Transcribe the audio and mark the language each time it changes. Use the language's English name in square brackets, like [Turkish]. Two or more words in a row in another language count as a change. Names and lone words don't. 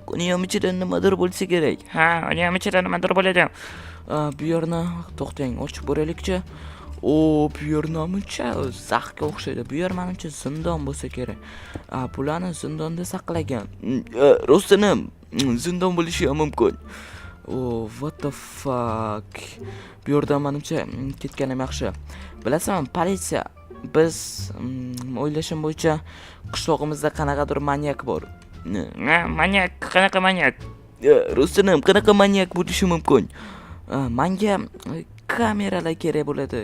[Uzbek] Uni ham ichida nimadir bo'lsa kerak. Ha, uni ham ichida nimadir bo'ladi. Bu yerni to'xtang, ochib ko'raylikchi. Bu yer namuncha zaxga o'xshaydi. Bu yer menimcha zindon bo'lsa kerak. Bularni zindonda saqlagan. Rostdan zindon bo'lishi ham mumkin. [English] What the fuck? [Uzbek] Bu yerdan menimcha ketganim yaxshi. Bilasizmi, politsiya, biz o'ylashim bo'yicha qishlog'imizda qanaqadir manyak bor. Manyak, qanaqa manyak? Rostdan qanaqa manyak bo'lishi mumkin? Menga kameralar kerak bo'ladi.